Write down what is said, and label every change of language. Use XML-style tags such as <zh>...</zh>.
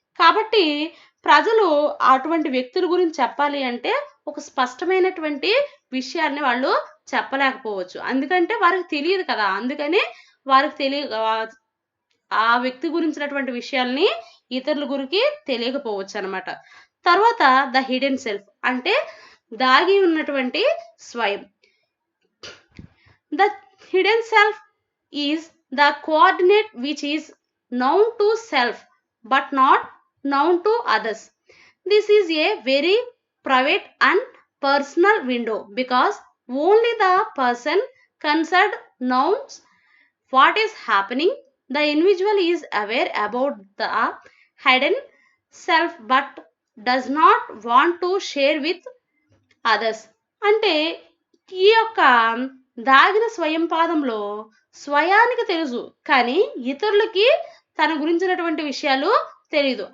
<te>కాబట్టి ప్రజలు అటువంటి వ్యక్తుల గురించి చెప్పాలి అంటే ఒక స్పష్టమైనటువంటి విషయాన్ని వాళ్ళు చెప్పలేకపోవచ్చు. ఎందుకంటే వారికి తెలియదు కదా, అందుకని వారికి ఆ వ్యక్తి గురించినటువంటి విషయాల్ని ఇతరుల గురికి తెలియకపోవచ్చు అన్నమాట. తర్వాత ద హిడెన్ సెల్ఫ్, అంటే దాగి ఉన్నటువంటి స్వయం.</te> <en>The hidden self is the coordinate which is known to self but not known to others. This is a very private and personal window because only the person concerned knows what is happening the individual is aware about the hidden self but does not want to share with others.</en> <te>అంటే ఈ యొక్క దాగిన స్వయం పాదంలో స్వయానికి తెలుసు, కానీ ఇతరులకి తన గురించినటువంటి విషయాలు తెలీదు.</te>